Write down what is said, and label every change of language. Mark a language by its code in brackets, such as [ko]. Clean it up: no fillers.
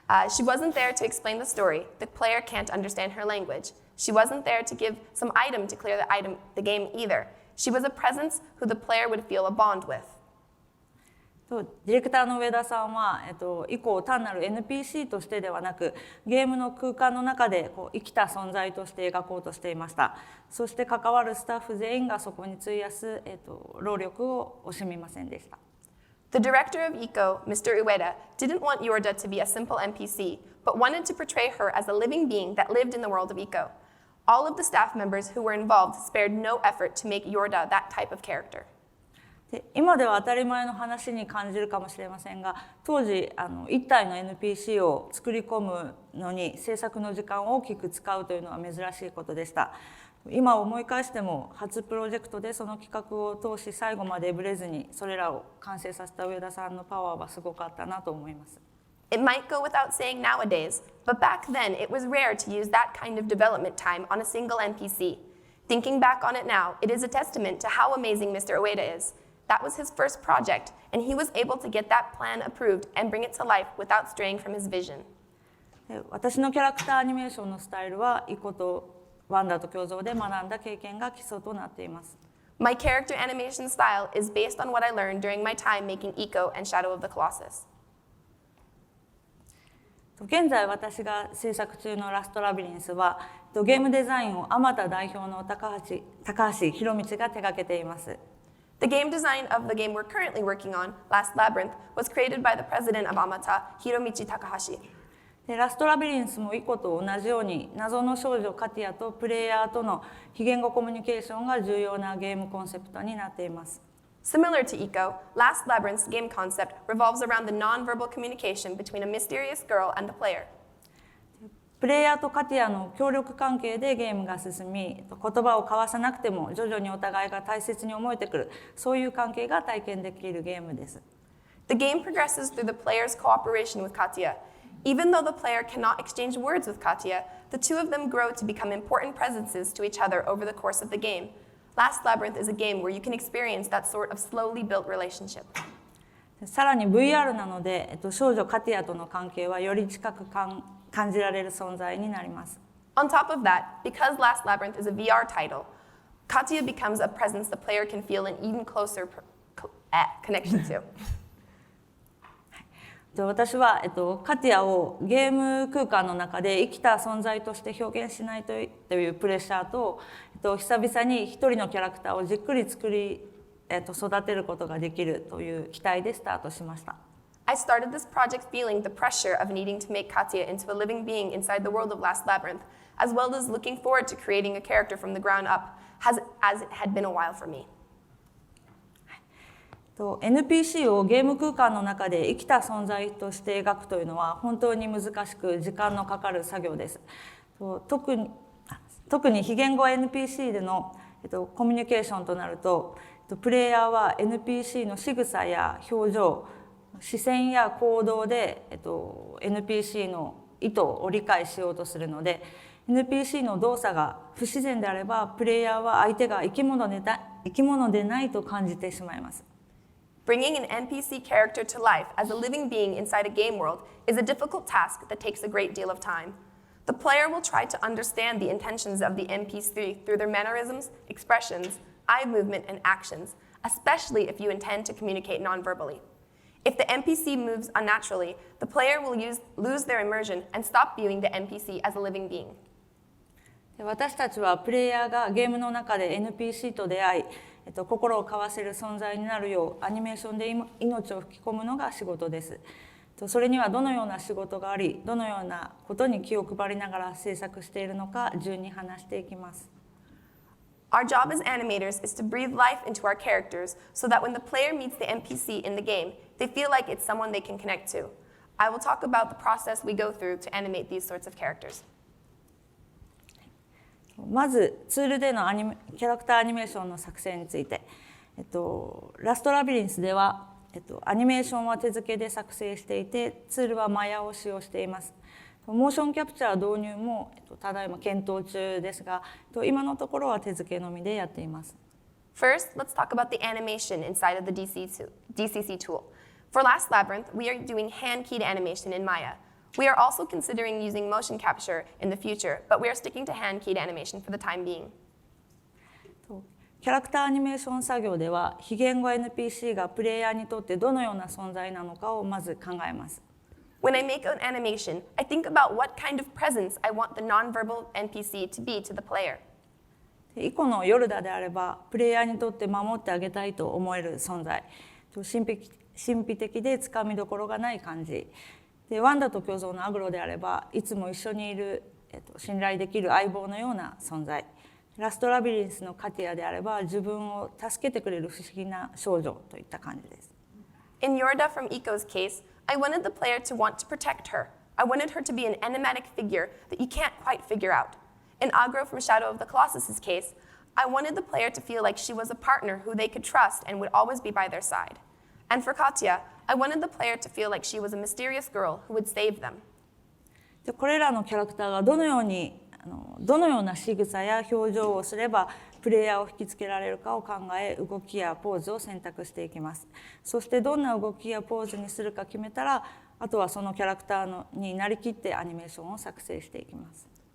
[en] She wasn't there to explain the story. The player can't understand her language. She wasn't there to give some item to clear the game either. She was a presence who the player would feel a bond with. [ja] ディレクターの上田さんは、以降単なる NPC としてではなく、ゲームの空間の中で生きた存在として描こうとしていました。そして関わるスタッフ全員がそこに費やす、労力を惜しみませんでした。 [en] The director of Ico, Mr. Ueda, didn't want Yorda to be a simple NPC, but wanted to portray her as a living being that lived in the world of Ico. All of the staff members who were involved spared no effort to make Yorda that type of character. [ja] で今では当たり前の話に感じるかもしれませんが、当時一体の NPC を作り込むのに制作の時間を大きく使うというのは珍しいことでした。今思い返しても初プロジェクトでその企画を通し最後までブレずにそれらを完成させた上田さんのパワーはすごかったなと思います。 [en] It might go without saying nowadays, but back then it was rare to use that kind of development time on a single NPC. Thinking back on it now, it is a testament to how amazing Mr. Ueda is. That was his first project, and he was able to get that plan approved and bring it to life without straying from his vision. [ja] 私のキャラクターアニメーションのスタイルはイコとワンダと共存で学んだ経験が基礎となっています。 [en] My character animation style is based on what I learned during my time making Ico and Shadow of the Colossus. [ja] 現在私が制作中のラストラビリンスはゲームデザインをあまた代表の高橋博道が手掛けています。 [en] The game design of the game we're currently working on, Last Labyrinth, was created by the president of Amata, Hiromichi Takahashi. [ja] でラストラビリンスもイコと同じように謎の少女カティアとプレイヤーとの非言語コミュニケーションが重要なゲームコンセプトになっています。 [en] Similar to Eco, Last Labyrinth's game concept revolves around the nonverbal communication between a mysterious girl and the player. [ja] プレイヤーとカティアの協力関係でゲームが進み、言葉を交わさなくても徐々にお互いが大切に思えてくる、そういう関係が体験できるゲームです。 [en] The game progresses through the player's cooperation with Katya. Even though the player cannot exchange words with Katya, the two of them grow to become important presences to each other over the course of the game. Last Labyrinth is a game where you can experience that sort of slowly built relationship. [ja] さらに VR なので、少女カティアとの関係はより近く感じられる存在になります。 [en] On top of that, because Last Labyrinth is a VR title, Katya becomes a presence the player can feel an even closer connection to. [ja] 私は、カティアをゲーム空間の中で生きた存在として表現しないというプレッシャーと、久々に一人のキャラクターをじっくり作り、育てることができるという期待でスタートしました。 [en] I started this project feeling the pressure of needing to make Katya into a living being inside the world of Last Labyrinth, as well as looking forward to creating a character from the ground up, as it had been a while for me. [ja] NPC をゲーム空間の中で生きた存在として描くというのは本当に難しく時間のかかる作業です。特に非言語 NPC でのコミュニケーションとなると、プレイヤーは NPC の仕草や表情、視線や行動で、NPC の意図を理解しようとするので、NPC の動作が不自然であれば、プレイヤーは相手が生き物でないと感じてしまいます。 [en] Bringing an NPC character to life as a living being inside a game world is a difficult task that takes a great deal of time. The player will try to understand the intentions of the NPC through their mannerisms, expressions, eye movement, and actions, especially if you intend to communicate non-verbally. If the NPC moves unnaturally, the player will lose their immersion and stop viewing the NPC as a living being. [ja] 私たちはプレイヤーがゲームの中で NPC と出会い、心を交わせる存在になるようアニメーションで命を吹き込むのが仕事です。それにはどのような仕事があり、どのようなことに気を配りながら制作しているのか順に話していきます。 [en] Our job as animators is to breathe life into our characters so that when the player meets the NPC in the game, they feel like it's someone they can connect to. I will talk about the process we go through to animate these sorts of characters. [ja] まずツールでのキャラクターアニメーションの作成について、ラストラビリンスでは、アニメーションは手付けで作成していて、ツールはマヤを使用しています。モーションキャプチャー導入もただいま検討中ですが、今のところは手付けのみでやっています。 [en] First, let's talk about the animation inside of the DCC tool. For Last Labyrinth, we are doing hand-keyed animation in Maya. We are also considering using motion capture in the future, but we are sticking to hand-keyed animation for the time being. [ja] キャラクターアニメーション作業では、非言語 NPC がプレイヤーにとってどのような存在なのかをまず考えます。 [en] When I make an animation, I think about what kind of presence I want the nonverbal NPC to be to the player. [ja] イコのヨルダであれば、プレイヤーにとって守ってあげたいと思える存在。神秘的でつかみどころがない感じ。でワンダと巨像のアグロであれば、いつも一緒にいる、信頼できる相棒のような存在。ラストラビリンスのカティアであれば、自分を助けてくれる不思議な少女といった感じです。 [en] In Yorda from Eco's case, I wanted the player to want to protect her. I wanted her to be an enigmatic figure that you can't quite figure out. In Agro from Shadow of the Colossus' case, I wanted the player to feel like she was a partner who they could trust and would always be by their side. And for Katya, I wanted the player to feel like she was a mysterious girl who would save them. [ja] これらのキャラクターがどのような仕草や表情をすればプレイヤーを引きつけられるかを考え、動きやポーズを選択していきます。そしてどんな動きやポーズにするか決めたら、あとはそのキャラクターになりきってアニメーションを作成していきます。